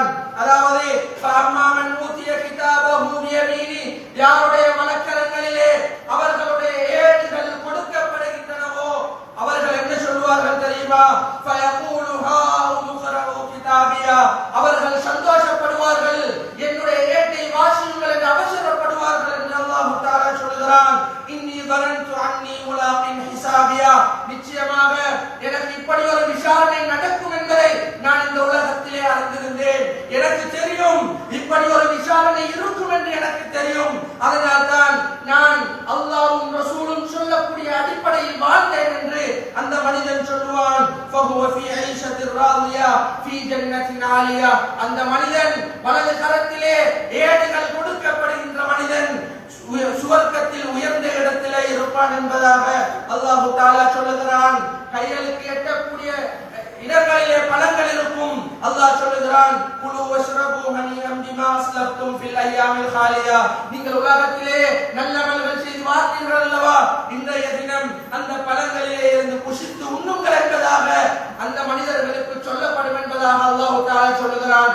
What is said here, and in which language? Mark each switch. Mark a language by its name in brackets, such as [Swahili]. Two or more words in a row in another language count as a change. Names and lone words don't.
[Tamil] அதாவது [Arabic] فأما من أوتي كتابه بيمينه, [Tamil] யாருடைய வலக்கரங்களிலே அவர்களுடைய ஏடுகள் கொடுக்கப்படுகின்றனவோ அவர்கள் என்ன சொல்வார்கள் தெரியுமா? [Arabic] فيقول هاؤم اقرءوا كتابيه, [Tamil] அவர்கள் சந்தோஷப்படுவார்கள், என்னுடைய ஏட்டை வாசியுங்கள் என்று அவசரப்படுவார்கள் என்று அல்லாஹ் தஆலா சொல்கிறான். [Arabic] இன்னி ظننت عني ملاق حسابيا, [Tamil] நிச்சயமாக எனக்கு இப்படி ஒரு விசாரணை நடக்கும் என்பதை நான் இந்த உலகத்திலே அறிந்திருந்தேன். எனக்கு தெரியும் இப்படி ஒரு விசாரணை இருக்கும் என்று எனக்கு தெரியும். அதனால்தான் நான் அல்லாஹ்வும் ரசூலும் சொல்லக்கூடிய அடிப்படையில் வாழ்ந்தேன் என்று அந்த மனிதன் சொல்லுவான். [Arabic] فهو في عيشة راضية في جنة عالية, [Tamil] அந்த மனிதன் வலது கரத்திலே ஏடுகள் கொடுக்கப்படுகின்ற மனிதன் சுவர்க்கத்தில் உயர்ந்த இடத்திலே இருப்பான் என்பதாக அல்லாஹ் தஆலா சொல்லுகிறான். கைகளுக்கு எட்டக்கூடிய இடங்களிலே பழங்கள் இருக்கும். அல்லாஹ் சொல்லுகிறான், [Arabic] كلوا واشربوا هنيئا بما أسلفتم في الأيام الخالية, [Tamil] நீங்கள் உலகத்திலே நல்லமல்கள் செய்து வாழ்ந்தீர்கள் அல்லவா, இன்றைய தினம் அந்த பழங்களிலே இருந்து புசித்து உண்ணுங்கள் என்பதாக அந்த மனிதர்களுக்கு சொல்லப்படும் என்பதாக அல்லாஹ் தஆலா சொல்லுகிறான்.